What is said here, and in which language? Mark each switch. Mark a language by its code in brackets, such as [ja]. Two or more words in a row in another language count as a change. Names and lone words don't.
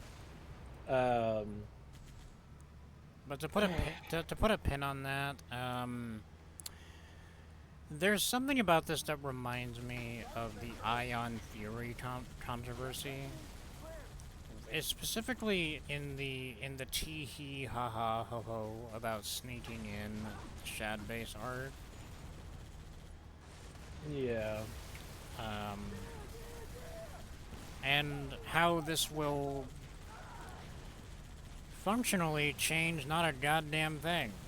[en] But to put a to put a pin on that, there's something about this that reminds me of the Ion Fury controversy. It's specifically in the tee hee ha ha ho ho about sneaking in Shad base art. Yeah. And how this will functionally change not a goddamn thing.